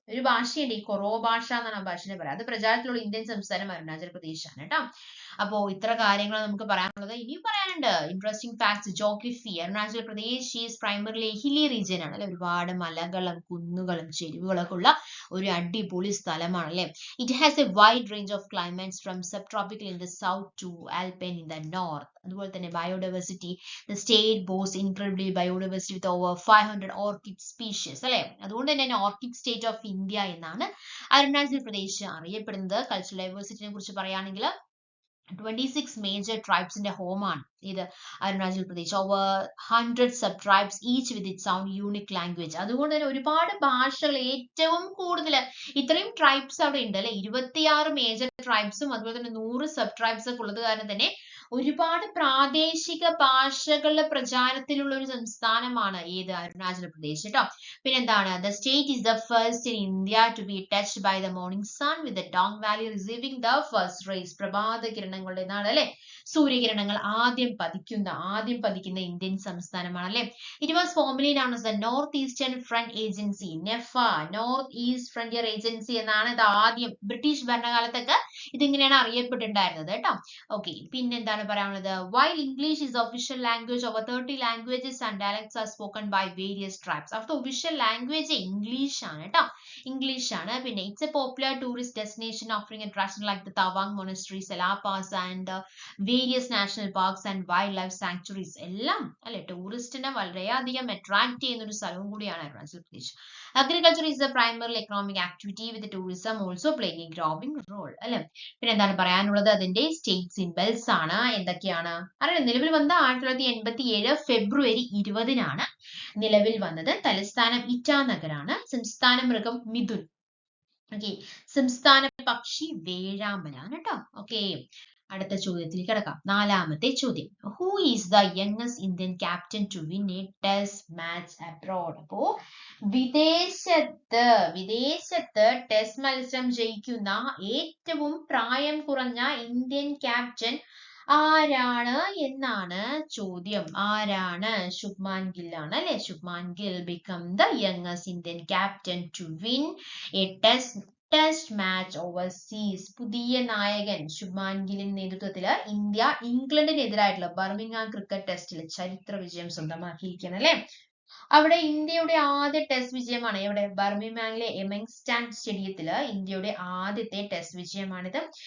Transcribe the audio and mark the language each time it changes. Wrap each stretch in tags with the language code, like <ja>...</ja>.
<ml>ഒരു ഭാഷയുണ്ട്, ഈ കൊറോ ഭാഷ എന്നാണ് ആ ഭാഷയെ പറയുക. അത് പ്രചാരത്തിലുള്ള ഇന്ത്യൻ സംസ്ഥാനം അരുണാചൽ പ്രദേശ് ആണ് കേട്ടോ. അപ്പോ ഇത്ര കാര്യങ്ങൾ നമുക്ക് പറയാനുള്ളത്. ഇനിയും പറയാനുണ്ട്. Interesting facts. Geography. Arunachal Pradesh</ml> <en>is primarily hilly region</en> <ml>ആണ് അല്ലെ. ഒരുപാട് മലകളും കുന്നുകളും ചെരുവുകളൊക്കെ ഉള്ള ഒരു അടിപൊളി സ്ഥലമാണ് അല്ലെ.</ml> <en>It has a wide range of climates from subtropical in the south to alpine in the north.</en> <ml>അതുപോലെ തന്നെ</ml> <en>Biodiversity. The state boasts incredibly biodiversity with over 500 orchid species അല്ലെ.</en> <ml>അതുകൊണ്ട് തന്നെ</ml> <en>orchid state of India</en> <ml>എന്നാണ് അരുണാചൽ പ്രദേശ് അറിയപ്പെടുന്നത്. Cultural ഡൈവേഴ്സിറ്റിനെ കുറിച്ച് പറയുകയാണെങ്കിൽ 26 major ട്രൈബ്സിന്റെ ഹോമാണ് ഇത് Arunachal Pradesh.</ml> <en>Over 100 sub tribes each with its own unique language.</en> <ml>അതുകൊണ്ട് തന്നെ ഒരുപാട് ഭാഷകൾ, ഏറ്റവും കൂടുതൽ ഇത്രയും ട്രൈബ്സ് അവിടെ ഉണ്ട് അല്ലെ. 26 മേജർ ട്രൈബ്സും അതുപോലെ തന്നെ 100 സബ് ട്രൈബ്സ് ഒക്കെ ഉള്ളത് കാരണം തന്നെ ഒരുപാട് പ്രാദേശിക ഭാഷകളുടെ പ്രചാരത്തിലുള്ള ഒരു സംസ്ഥാനമാണ് ഏത്? അരുണാചൽ പ്രദേശ് കേട്ടോ. പിന്നെന്താണ്?</ml> <en>The state is the first in India to be touched by the morning sun with the Dong Valley receiving the first rays.</en> <ml>പ്രഭാത കിരണങ്ങളുടെ നാട് അല്ലെ. സൂര്യകിരണങ്ങൾ ആദ്യം പതിക്കുന്ന ഇന്ത്യൻ സംസ്ഥാനമാണ് അല്ലെ.</ml> <en>It was formerly known as the North Eastern Front Agency.</en> <ml>NEFA, North East Frontier Agency എന്നാണ് ഇത് ആദ്യം ബ്രിട്ടീഷ് ഭരണകാലത്തൊക്കെ ഇതിങ്ങനെയാണ് അറിയപ്പെട്ടിട്ടുണ്ടായിരുന്നത് കേട്ടോ. ഓക്കെ, പിന്നെന്താണ് പറയാനുള്ളത്?</ml> <en>While English is the official language, over 30 languages and dialects are spoken by various tribes.</en> <ml>അവിടുത്തെ official language English ആണ് കേട്ടോ. English ആണ്.</ml> <en>പിന്നെ it's a popular tourist destination offering attractions like the Tawang Monastery, La Paz and various national parks and wildlife sanctuaries.</en> <ml>എല്ലാം അല്ലെ ടൂറിസ്റ്റിനെ വളരെയധികം attract ചെയ്യുന്ന ഒരു സ്ഥലവും കൂടിയാണ് Arunachal Pradesh.</ml> <en>Agriculture is the primary economic activity with tourism also playing a growing role അല്ലെ.</en> <ml>പിന്നെ എന്താണ് പറയാനുള്ളത്? അതിന്റെ സ്റ്റേറ്റ് സിംബൽസ് ആണ്. എന്തൊക്കെയാണ് അറിയാം? നിലവിൽ വന്ന 1987 ഫെബ്രുവരി 20 നിലവിൽ വന്നത്. തലസ്ഥാനം ഇറ്റാനഗറാണ്. സംസ്ഥാന മൃഗം മിഥുൻ. ഓക്കെ, സംസ്ഥാന പക്ഷി വേഴാമ്പലാണ് കേട്ടോ. ഓക്കെ, അടുത്ത ചോദ്യത്തിൽ കിടക്കാം. 4ാമത്തെ ചോദ്യം.</ml> <en>Who is the youngest Indian captain to win a test match abroad?</en> <ml>അപ്പോ വിദേശത്ത് ടെസ്റ്റ് മത്സരം ജയിക്കുന്ന ഏറ്റവും പ്രായം കുറഞ്ഞ ഇന്ത്യൻ ക്യാപ്റ്റൻ ആരാണ് എന്നാണ് ചോദ്യം. ആരാണ്? ശുഭ്മാൻ ഗിൽ ആണ് അല്ലെ.</ml> <en>Shubman Gill become the youngest Indian captain to win a test match overseas.</en> <ml>പുതിയ നായകൻ ശുഭ്മാൻ ഗില്ലിന്റെ നേതൃത്വത്തിൽ ഇന്ത്യ ഇംഗ്ലണ്ടിനെതിരായിട്ടുള്ള ബർമിംഗ്ഹാം ക്രിക്കറ്റ് ടെസ്റ്റിൽ ചരിത്ര വിജയം സ്വന്തമാക്കിയിരിക്കുകയാണ് അല്ലെ. അവിടെ ഇന്ത്യയുടെ ആദ്യ ടെസ്റ്റ് വിജയമാണ്. ഇവിടെ ബർമിംഗ്ഹാമിലെ എമിങ്സ്റ്റൺ സ്റ്റേഡിയത്തില് ഇന്ത്യയുടെ ആദ്യത്തെ ടെസ്റ്റ് വിജയമാണിത്.</ml>